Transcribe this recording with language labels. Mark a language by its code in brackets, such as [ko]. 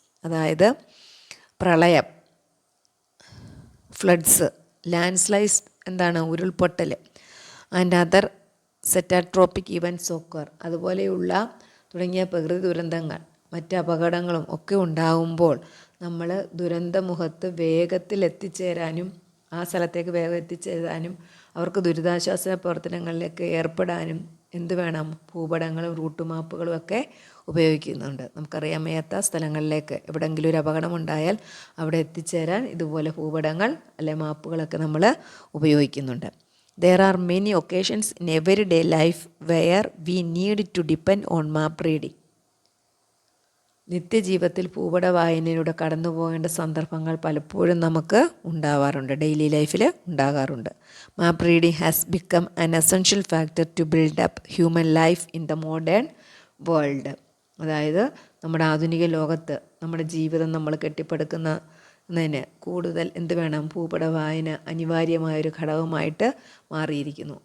[ml] അതായത് പ്രളയം, floods, land slides എന്താണ് ഉരുൾപൊട്ടൽ, [en] and other catastrophic events occur [ml] അതുപോലെയുള്ള തുടങ്ങിയ പ്രകൃതി ദുരന്തങ്ങൾ മറ്റ് അപകടങ്ങളും ഒക്കെ ഉണ്ടാകുമ്പോൾ നമ്മൾ ദുരന്തമുഖത്ത് വേഗത്തിൽ എത്തിച്ചേരാനും ആ സ്ഥലത്തേക്ക് വേഗം എത്തിച്ചേരാനും അവർക്ക് ദുരിതാശ്വാസ പ്രവർത്തനങ്ങളിലേക്ക് ഏർപ്പെടാനും എന്ത് വേണം, ഭൂപടങ്ങളും റൂട്ട് മാപ്പുകളും ഒക്കെ ഉപയോഗിക്കുന്നുണ്ട്. നമുക്കറിയാൻ വയ്യാത്ത സ്ഥലങ്ങളിലേക്ക് എവിടെയെങ്കിലും ഒരു അപകടമുണ്ടായാൽ അവിടെ എത്തിച്ചേരാൻ ഇതുപോലെ ഭൂപടങ്ങൾ അല്ലെ മാപ്പുകളൊക്കെ നമ്മൾ ഉപയോഗിക്കുന്നുണ്ട്. [en] There are many occasions in everyday life where we need to depend on map reading. [ml] നിത്യജീവിതത്തിൽ ഭൂപട വായനയിലൂടെ കടന്നു പോകേണ്ട സന്ദർഭങ്ങൾ പലപ്പോഴും നമുക്ക് ഉണ്ടാവാറുണ്ട്, ഡെയിലി ലൈഫിൽ ഉണ്ടാകാറുണ്ട്. [en] Map reading has become an essential factor to build up human life in the modern world. [ml] അതായത് നമ്മുടെ ആധുനിക ലോകത്ത് നമ്മുടെ ജീവിതം നമ്മൾ കെട്ടിപ്പടുക്കുന്നതിന് കൂടുതൽ എന്ത് വേണം, ഭൂപട വായന അനിവാര്യമായൊരു ഘടകമായിട്ട് മാറിയിരിക്കുന്നു.